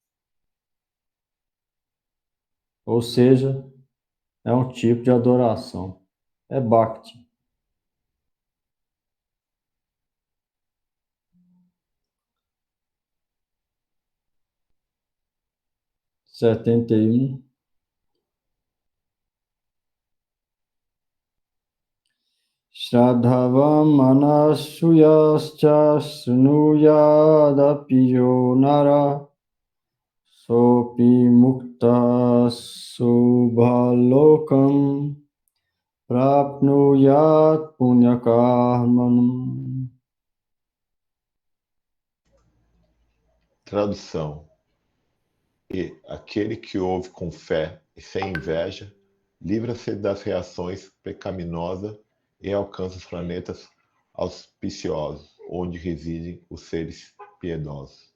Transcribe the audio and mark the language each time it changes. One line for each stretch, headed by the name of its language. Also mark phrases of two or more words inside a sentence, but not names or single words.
Portuguese: Ou seja, é um tipo de adoração. É Bhakti. Setenta e um.
Sanskrit: श्रद्धावाननसूयश्च शृणुयादपि यो नरः सोऽपि मुक्तः शुभाँल्लोकान्प्राप्नुयात्पुण्यकर्मणाम्.
Portuguese: Tradução. E aquele que ouve com fé e sem inveja, livra-se das reações pecaminosas e alcança os planetas auspiciosos, onde residem os seres piedosos.